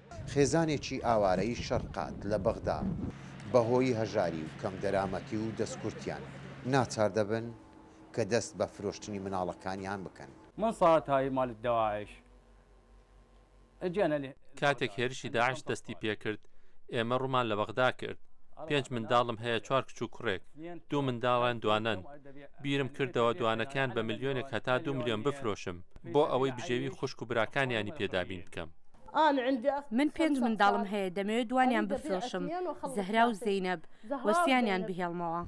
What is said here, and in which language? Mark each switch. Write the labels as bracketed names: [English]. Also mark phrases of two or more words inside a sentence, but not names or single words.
[Central Kurdish] خێزانێکی ئاوارەی شەرقات لە بەغدا بەهۆی هەژاری و کەم دەرامەتی و دەستکورتیان ناچار دەبن کە دەست بە فرۆشتنی مناڵەکانیان بکەن. [Arabic] من صارت هاي مال الدواعش اجانا لي [Central Kurdish] کاتێک هێرشی داعش دەستی پێکرد ئێمە ڕوومان لە بەغدا کرد 5 منداڵم هەیە 4 کچ و کوڕێک 2 منداڵان دوانن بیرم کردەوە دوانەکان بە ملیۆنێک هەتا 2 ملیۆن بفرۆشم بۆ ئەوەی بژێوی خوشک و براکانیانی پێدابین بکەم. من 5 منداڵم هەیە دەمەوێت دوانیان بفرۆشم زەهرا و زەینەب وەستیانیان بهێڵمەوە.